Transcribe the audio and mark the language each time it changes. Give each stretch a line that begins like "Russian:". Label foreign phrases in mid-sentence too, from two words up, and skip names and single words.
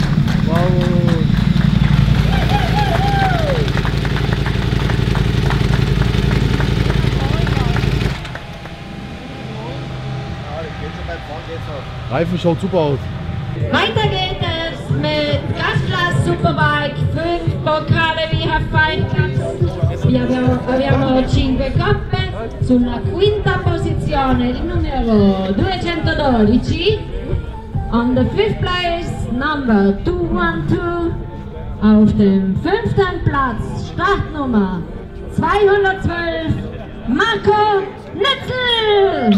German: Reifen schaut super aus. Weiter geht es mit Gasglas Superbike, 5 Pokale via Fine Class.
Italian: Abbiamo 5 coppe, sulla quinta posizione il numero 212,
English: on the 5th place number 212,
German: auf dem 5. Platz Startnummer 212 Marco Netzel!